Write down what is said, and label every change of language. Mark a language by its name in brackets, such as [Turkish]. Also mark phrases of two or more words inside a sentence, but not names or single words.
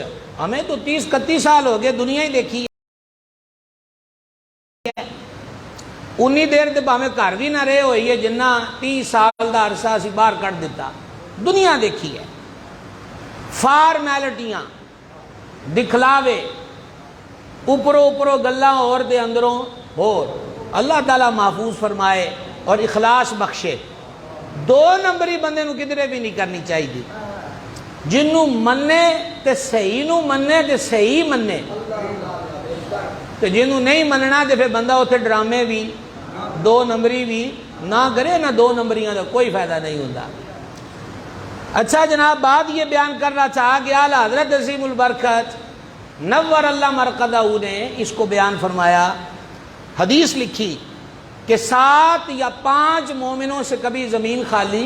[Urdu] ہمیں تو 30-31 سال ہو گئے دنیا ہی دیکھی ہے، [Punjabi] انی دیر تے ہمیں گھر بھی نہ رہے ہوئی ہے جنہ 30 سال دا عرصہ اسی باہر کٹ دیتا. دنیا دیکھی ہے، فارمیلٹیاں، دکھلاوے، اوپروں گلاں اور دے اندروں اور. [Urdu] اللہ تعالیٰ محفوظ فرمائے اور اخلاص بخشے. [Punjabi] 2 نمبری بندے نو کدھرے بھی نہیں کرنی چاہیے. جنوں مننے تے صحیح نو مننے تے صحیح مننے، تے جنوں نہیں مننا تے پھر بندہ اتنے ڈرامے بھی 2 نمبری بھی نہ کرے، [Urdu] نہ 2 نمبریاں کا کوئی فائدہ نہیں ہوتا. اچھا جناب، بات یہ بیان کر رہا تھا کہ اعلی حضرت عظیم البرکت [Arabic] نور اللہ مرقدہ [Urdu] نے اس کو بیان فرمایا، حدیث لکھی کہ 7 یا 5 مومنوں سے کبھی زمین خالی.